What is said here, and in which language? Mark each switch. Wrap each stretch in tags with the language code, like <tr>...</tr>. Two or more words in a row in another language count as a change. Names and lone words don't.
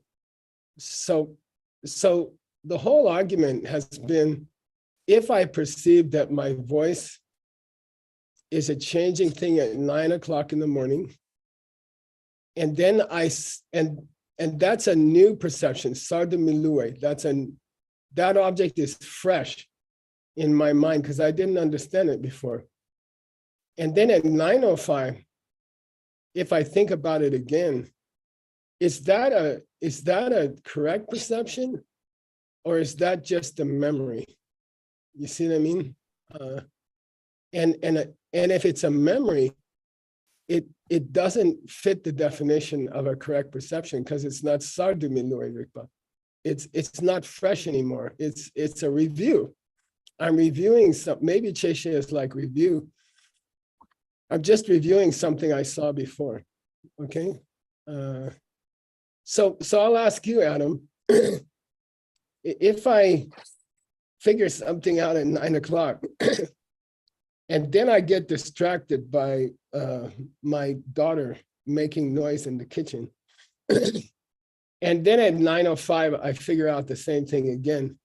<en>So the whole argument has been, if I perceive that my voice is a changing thing at 9 o'clock in the morning, and then and that's a new perception,</en> <bo>གསར་དུ་ མི་སླུ་བའི,</bo> <en>that object is fresh in my mind because I didn't understand it before. And then at 9:05, if I think about it again, is that a correct perception, or is that just a memory? You see what I mean? And if it's a memory, it doesn't fit the definition of a correct perception because it's not</en> <bo>གསར་དུ་ མི་སླུ་བའི་ རིག་པ.</bo> <en>It's not fresh anymore. It's a review. I'm reviewing some, maybe Cheshe is like review. I'm just reviewing something I saw before. Okay. So I'll ask you, Adam, if I figure something out at 9 o'clock, and then I get distracted by my daughter making noise in the kitchen, and then at 9:05 I figure out the same thing again.</en>